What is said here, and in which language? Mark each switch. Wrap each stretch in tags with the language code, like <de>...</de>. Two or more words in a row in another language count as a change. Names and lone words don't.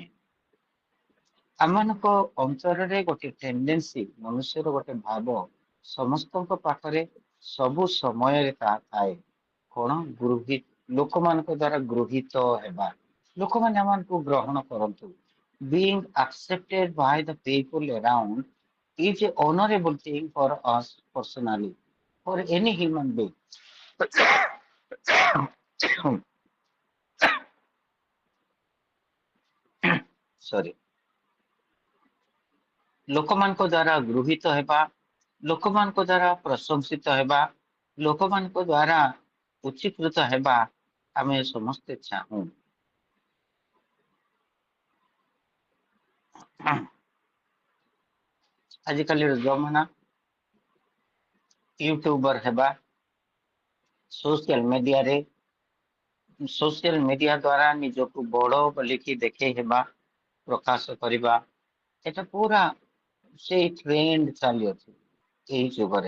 <or>ଆମମାନଙ୍କ ଅନ୍ତରରେ ଗୋଟେ ଟେଣ୍ଡେନ୍ସି, ମନୁଷ୍ୟର ଗୋଟେ ଭାବ ସମସ୍ତଙ୍କ ପାଖରେ ସବୁ ସମୟରେ ତାହା ଥାଏ। କଣ? ଲୋକମାନଙ୍କ ଦ୍ଵାରା ଗୃହୀତ ହେବା, ଲୋକମାନେ ଆମମାନଙ୍କୁ ଗ୍ରହଣ କରନ୍ତୁ।</or> <en>Being accepted by the people around is a honorable thing for us personally, for any human being. Sorry.</en> <or>ଲୋକମାନଙ୍କ ଦ୍ଵାରା ଗୃହୀତ ହେବା, ଲୋକମାନଙ୍କ ଦ୍ଵାରା ପ୍ରଶଂସିତ ହେବା, ଲୋକମାନଙ୍କ ଦ୍ଵାରା ଉଚ୍ଚୀକୃତ ହେବା ଆମେ ସମସ୍ତେ ଚାହୁଁ। ଆଜିକାଲିର ଜମାନା ୟୁଟ୍ୟୁବର ହେବା,</or> <en>social media</en> <or>ଦ୍ଵାରା ନିଜକୁ ବଡ଼ ବୋଲିକି ଦେଖେଇ ହେବା, ପ୍ରକାଶ କରିବା, এটা ପୁରା ସେଇ ଟ୍ରେଣ୍ଡ ଚାଲିଅଛି ଏହି ଯୁଗରେ।</or>